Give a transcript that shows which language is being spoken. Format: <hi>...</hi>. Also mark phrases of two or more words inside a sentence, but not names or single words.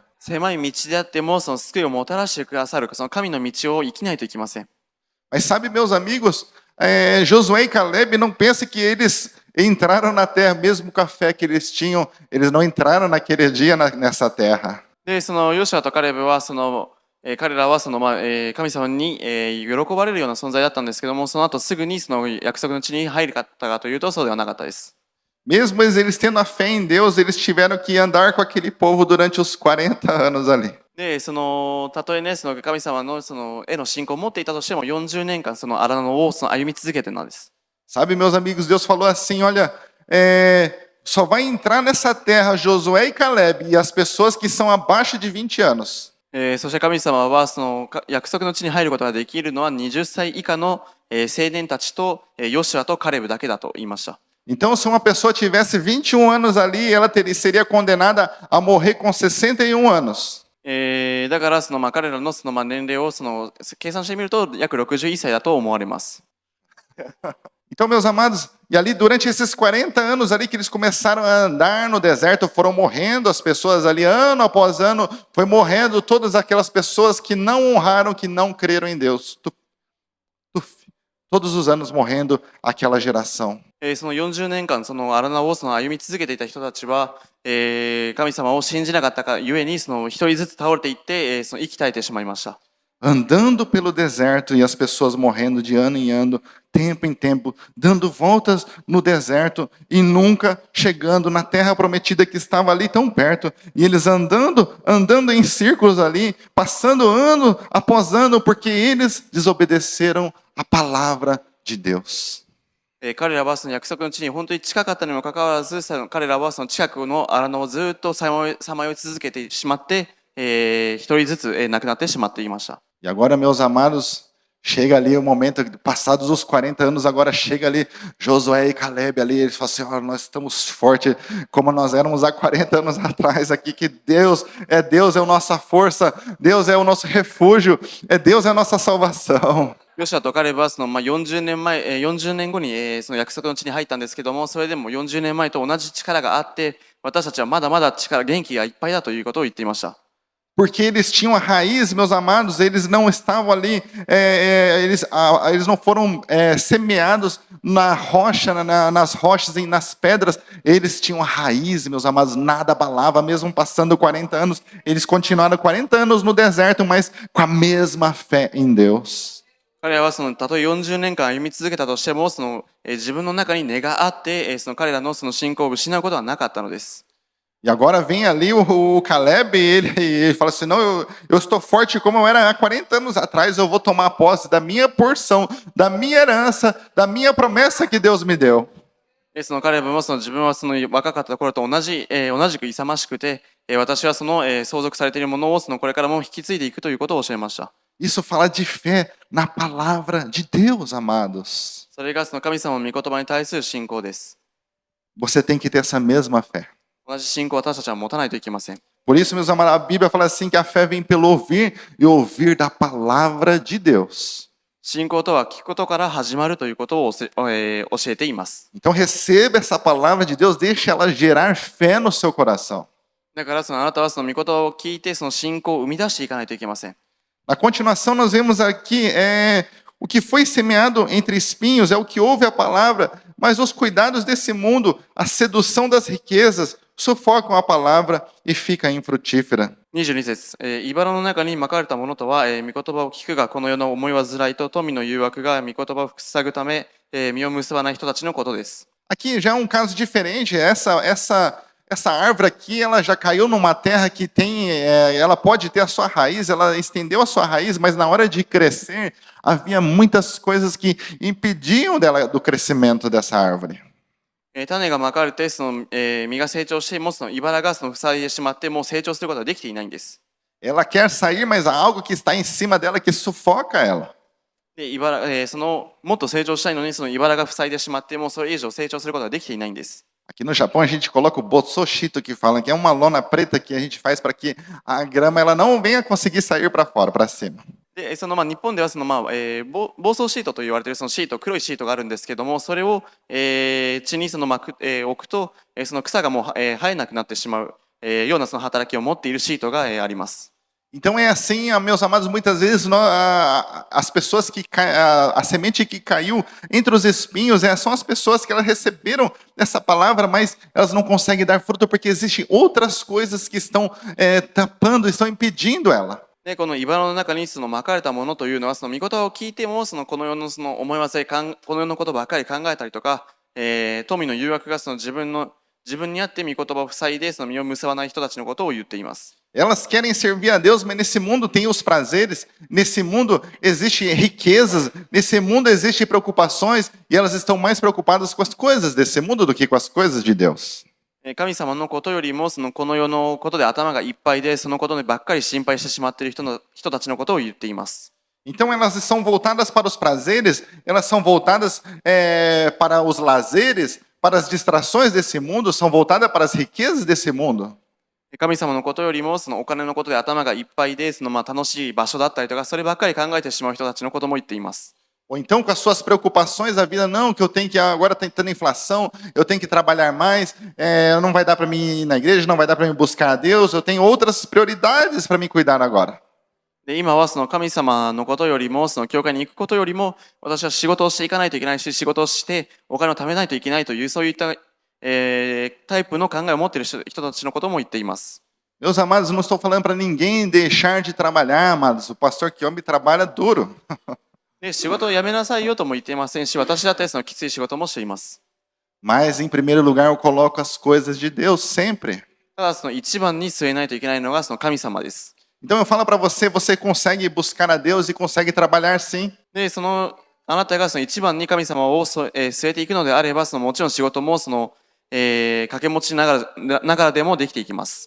<ja>狭い道であっても救いをもたらしてくださる神の道を生きないといけません。</ja> <pt>Mas sabe, meus amigos, Josué e Caleb, não pense que eles entraram na terra, mesmo com a fé que eles tinham, eles não entraram naquele dia nessa terra.</pt> <ja>でヨシュアとカレブは彼らは神様に、喜ばれるような存在だったんですけども、その後すぐに約束の地に入りかったかというとそうではなかったです。</ja> <pt>Mesmo eles tendo a fé em Deus, eles tiveram que andar com aquele povo durante os 40 anos ali.</pt> <ja>でたとえね神様のへの信仰を持っていたとしても40年間荒野を歩み続けてなんです。</ja> <pt>Sabe, meus amigos, Deus falou assim, olha, só vai entrar nessa terra Josué e Caleb e as pessoas que são abaixo de 20 anos.</pt> <ja>そして神様は約束の地に入ることができるのは20歳以下の、青年たちと、ヨシュアとカレブだけだと言いました。</ja> <pt>Então, se uma pessoa tivesse 21 anos ali, ela seria condenada a morrer com 61 anos.</pt> <ja>だから彼らの年齢を計算してみると約61歳だと思われます。</ja> <pt>Então, meus amados, e ali durante esses 40 anos ali que eles começaram a andar no deserto, foram morrendo as pessoas ali, ano após ano, foi morrendo todas aquelas pessoas que não honraram, que não creram em Deus. Todos os anos morrendo aquela geração.</pt> <ja>40 年間荒野を歩み続けていた人たちは、神様を信じなかったがゆえに一人ずつ倒れていって、息絶えてしまいました。</ja> <pt>Andando pelo deserto e as pessoas morrendo de ano em ano, tempo em tempo, dando voltas no deserto e nunca chegando na terra prometida que estava ali tão perto. E eles andando em círculos ali, passando ano após ano, porque eles desobedeceram a palavra de Deus.</pt> <ja>彼らは約束の地に本当に近かったにもかかわらず、彼らは近くの荒野をずっとさまよい続けてしまって、一人ずつ亡くなってしまっていました。</ja> <pt>E agora, meus amados, chega ali o momento, passados os 40 anos, agora chega ali Josué e Caleb ali, eles falam assim, oh, nós estamos fortes, como nós éramos há 40 anos atrás aqui, que Deus é a nossa força, Deus é o nosso refúgio, Deus é a nossa salvação.</pt> <ja>ヨシュアとカレブは40年後に約束の地に入ったんですけども、それでも40年前と同じ力があって、私たちはまだまだ元気がいっぱいだということを言っていました。</ja> <pt>Porque eles tinham a raiz, meus amados, eles não estavam ali, eles não foram semeados na rocha, nas rochas e nas pedras, eles tinham a raiz, meus amados, nada abalava, mesmo passando 40 anos, eles continuaram 40 anos no deserto, mas com a mesma fé em Deus.</pt> <ja>彼らはたとえ40年間歩み続けたとしても自分の中に根があって彼らの信仰を失うことはなかったのです。</ja> <pt>E agora vem ali o Caleb e ele fala assim, não, eu estou forte como eu era há 40 anos atrás, eu vou tomar posse da minha porção, da minha herança, da minha promessa que Deus me deu.</pt> <ja>そのカレブも自分はその若かった頃と同じく勇ましくて、私はその相続されているものをこれからも引き継いでいくということを教えました。</ja> <pt>Isso fala de fé na palavra de Deus, amados.</pt> <ja>それがその神様の御言葉に対する信仰です。</ja> <pt>Você tem que ter essa mesma fé.</pt> <ja>同じ信仰を私たちは持たないといけません。</ja> <pt>Por isso, meus amados, a Bíblia fala assim que a fé vem pelo ouvir e ouvir da palavra de Deus.</pt> <ja>信仰とは聞くことから始まるということを教えています。</ja> <pt>Então receba essa palavra de Deus, deixe ela gerar fé no seu coração.</pt> <ja>だからあなたはその御言葉を聞いてその信仰を生み出していかないといけません。</ja> <pt>Na continuação, nós vemos aqui o que foi semeado entre espinhos é o que ouve a palavra, mas os cuidados desse mundo, a sedução das riquezas, sufocam a palavra e fica infrutífera.</pt> <ja>22 節、茨の中にまかれたものとは、御言葉を聞くがこの世の思い煩いと富の誘惑が御言葉を塞ぐため、実を結ばない人たちのことです。</ja> <pt>Aqui já é um caso diferente. Essa árvore aqui, ela já caiu numa terra que tem, ela pode ter a sua raiz, ela estendeu a sua raiz, mas na hora de crescer, havia muitas coisas que impediam do crescimento dessa árvore.</pt> <ja>種がまかれて実が成長しても茨が塞いでしまってもう成長することはできていないんです。</ja> <pt>Ela quer sair, mas há algo que está em cima dela que sufoca ela.</pt> <ja>でもっと成長したいのに茨が塞いでしまってもそれ以上成長することはできていないんです。</ja> <pt>Aqui no Japão a gente coloca o botsoshito que fala que é uma lona preta que a gente faz para que a grama ela não venha conseguir sair para fora, para cima.</pt> <ja>で日本では防草シートと言われているそのシート黒いシートがあるんですけどもそれを、地に置くと、その草がもう、生えなくなってしまう、ようなその働きを持っているシートが、あります。</ja> <pt>Então é assim, meus amados, muitas vezes as pessoas a semente que caiu entre os espinhos são as pessoas que elas receberam essa palavra, mas elas não conseguem dar fruto porque existem outras coisas que estão tapando, estão impedindo ela.</pt> <ja>でこの茨の中にまかれたものというのは御言葉を聞いてもこの世の思い煩いこの世のことばかり考えたりとか、富の誘惑が自分にあって御言葉を塞いで実を結ばない人たちのことを言っています。</ja> <pt>Elas querem servir a Deus, mas nesse mundo tem os prazeres, nesse mundo existem riquezas, nesse mundo existem preocupações, e elas estão mais preocupadas com as coisas desse mundo do que com as coisas de Deus.</pt> <ja>神様のことよりもこの世のことで頭がいっぱいでそのことばっかり心配してしまっている人たちのことを言っています。</ja> <pt>Então elas são voltadas para os prazeres, elas são voltadas para os lazeres, para as distrações desse mundo, são voltadas para as riquezas desse mundo.</pt> <ja>神様のことよりもお金のことで頭がいっぱいで楽しい場所だったりとかそればっかり考えてしまう人たちのことも言っています。</ja> <pt>Ou então com as suas preocupações da vida, não, que eu tenho que agora está tendo inflação, eu tenho que trabalhar mais, não vai dar para mim ir na igreja, não vai dar para mim buscar a Deus, eu tenho outras prioridades para me cuidar agora.</pt> <ja>で今は神様のことよりも教会に行くことよりも私は仕事をしていかないといけないし仕事をしてお金を貯めないといけないというそういった、タイプの考えを持っている人たちのことも言っています。</ja> <pt>Meus amados, não estou falando para ninguém deixar de trabalhar, amados. O pastor Kiyomi trabalha duro.</pt> <ja>で仕事を辞めなさいよとも言っていませんし私だってきつい仕事もしています。</ja> <pt>Mas em primeiro lugar eu coloco as coisas de Deus sempre.</pt> <ja>ただ一番に据えないといけないのが神様です。</ja> <pt>Então eu falo para você, você consegue buscar a Deus e consegue trabalhar sim.</pt> <ja>であなたが一番に神様を据えていくのであればもちろん仕事も掛け持ちながらでもできていきます。</ja>